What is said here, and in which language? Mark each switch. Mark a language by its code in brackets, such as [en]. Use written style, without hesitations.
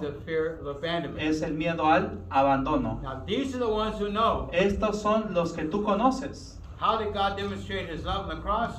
[en] the fear of abandonment. [es] es el miedo al abandono. [en] Now, these are the ones who know. [es] Estos son los que tú conoces. [en] How did God demonstrate His love on the cross?